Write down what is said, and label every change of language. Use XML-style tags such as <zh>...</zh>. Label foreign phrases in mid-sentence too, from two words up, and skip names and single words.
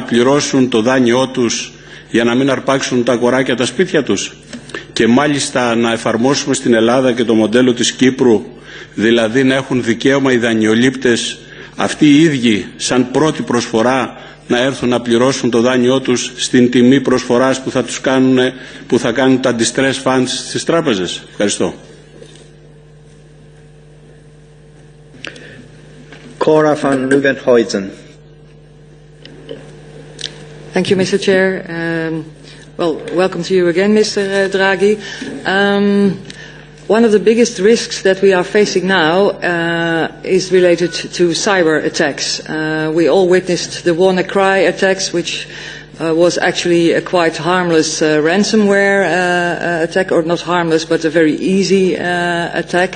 <el>πληρώσουν το δάνειό τους για να μην αρπάξουν τα κοράκια τα σπίτια τους και μάλιστα να εφαρμόσουμε στην Ελλάδα και το μοντέλο της Κύπρου, δηλαδή να έχουν δικαίωμα οι δανειολήπτες αυτοί οι ίδιοι σαν πρώτη προσφορά να έρθουν να πληρώσουν το δάνειό τους στην τιμή προσφοράς που θα κάνουν τα</el> <en>distress funds</en> <el>στις τράπεζες. Ευχαριστώ.</el> <en>Cora van Nieuwenhuizen. Thank you, Mr. Chair. Well, welcome to you again, Mr. Draghi. One of the biggest risks that we are facing now is related to cyber attacks. We all witnessed the WannaCry attacks, which was actually a quite harmless ransomware attack, or not harmless, but a very easy attack.</en>